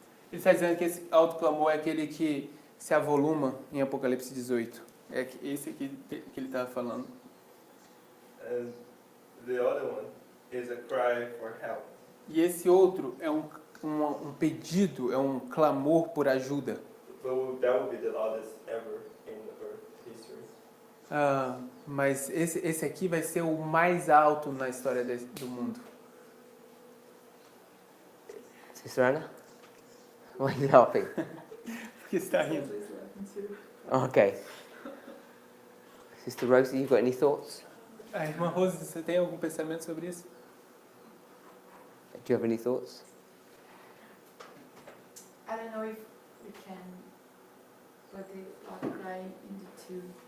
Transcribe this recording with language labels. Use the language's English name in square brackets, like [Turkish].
[Portuguese] Ele está dizendo que esse alto clamor é aquele que se avoluma em Apocalipse 18. É esse aqui que ele estava falando. [English] And the other one is a cry for help. [Portuguese] E esse outro é um pedido, é um clamor por ajuda. [English] So that would be the loudest ever in Earth history. [Portuguese] Mas esse aqui vai ser o mais alto na história do mundo. [English] Sister Anna? Why are you laughing? [Portuguese] Porque está rindo. [English] Okay. Sister Rosie, you got any thoughts? [Portuguese] A irmã Rose, você tem algum pensamento sobre isso? [English] Do you have any thoughts? I don't know if we can put the outcry into two.